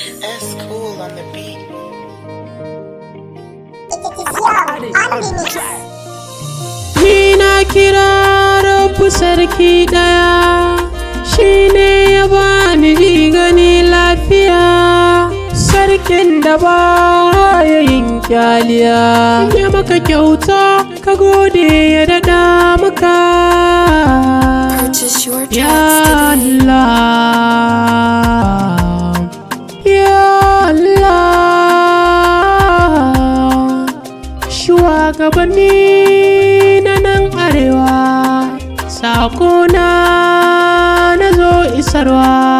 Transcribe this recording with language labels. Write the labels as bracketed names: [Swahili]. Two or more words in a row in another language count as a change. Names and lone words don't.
[English] S Cool on the beat. It is young, unfinished. [Hausa] Ni na kira Rabbu sarki ɗaya, shi ne ya bani ji gani lafiya. Sarkin da ba ya yin kyaliya, ya maka kyauta, ka gode ya daɗa maka. [English] Purchase your Ya tracks today. [Hausa] Allah, ya Allah, shugabanni na nan arewa, sako na, na zo isarwa.